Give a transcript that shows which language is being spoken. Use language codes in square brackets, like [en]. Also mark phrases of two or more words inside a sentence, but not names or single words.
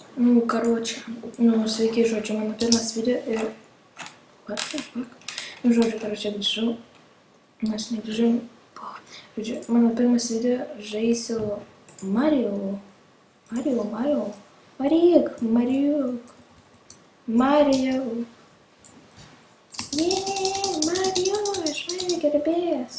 [lt] Karočią, sveiki, žodžiu, mano pirmas video ir... [en] What the fuck? [lt] Žodžiu, karočią grįžau, nes negrįžau. Žodžiu, mano pirmas video žaisiu Mario. Mario, aš Mario gerbėjas.